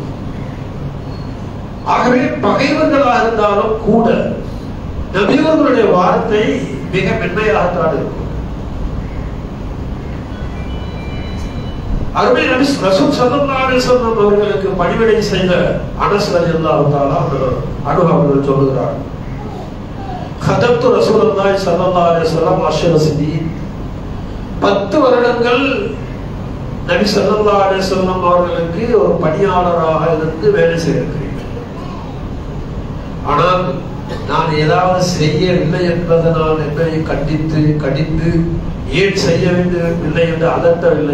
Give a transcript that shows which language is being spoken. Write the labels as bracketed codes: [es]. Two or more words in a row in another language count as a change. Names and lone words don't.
[ta] ஆகவே பகைவர்களாக இருந்தாலும் கூட நபியவர்களுடைய வார்த்தை மிக மென்மையாகத்தான் இருக்கும். அருமை நபி ரசூல் [ar] صلى الله عليه وسلم [ta] அவர்களுக்கு பணிவிடை செய்த அனஸ் [ar] رضي الله تعالى عنه [ta] அவர்கள் சொல்கிறார், [ar] خدمت رسول الله صلى الله عليه وسلم 10 سنين [ta] 10 வருடங்கள் நபி [ar] صلى الله عليه وسلم [ta] அவர்களுக்கு ஒரு பணியாளராக இருந்து வேலை செய்திருக்கிறேன். ஆனால் நான் ஏதாவது செய்யவில்லை என்பதனால் என்னை கண்டித்து ஏன் செய்ய வேண்டியவில்லை என்று அதட்டவில்லை.